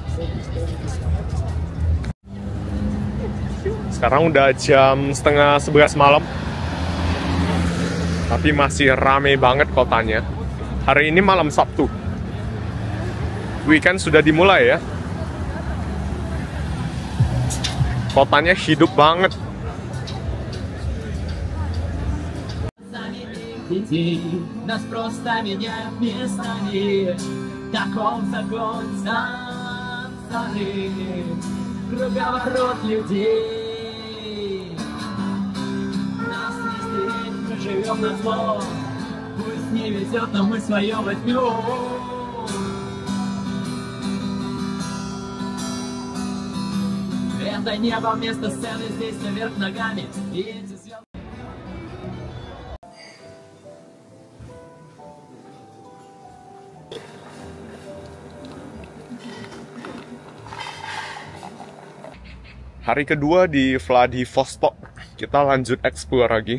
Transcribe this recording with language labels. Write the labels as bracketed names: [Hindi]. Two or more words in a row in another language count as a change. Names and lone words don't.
[Indonesian] Sekarang udah jam 10:30 malam. Tapi masih rame banget kotanya. Hari ini malam Sabtu. Weekend sudah dimulai ya. Kotanya hidup banget. [Russian] Нас просто меняют местами. Таков закон станции. Круговорот людей. Нас не стереть, мы живем на зло. Пусть не везет, но мы свое возьмем. Это небо вместо сцены, здесь наверх ногами. И эти звезды... [Indonesian] Hari kedua di Vladivostok, kita lanjut explore lagi.